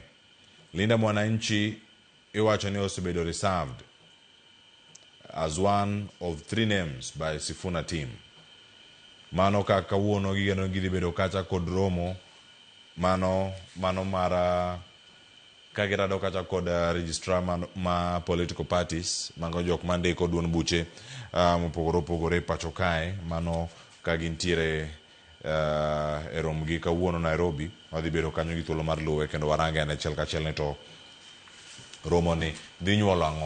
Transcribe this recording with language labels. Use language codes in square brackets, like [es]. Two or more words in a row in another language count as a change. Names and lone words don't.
[en] Linda Mwananchi [luo] iwacho ni osebedo [en] reserved as one of 3 names by Sifuna team. [luo] Mano ka kawuono gigeno gidhi bedo kacha kod romo mano mara kagirado kacha kod registrar ma [en] political parties [luo] mango jok mandiko duon buche mopogore pacho kae mano kagintiere e romgi kawuono Nairobi odhi bedo kanyo gi thuolo mar luwe kendo warange ne chel ka chel ne to romo ni dhi nyuolo ang'o.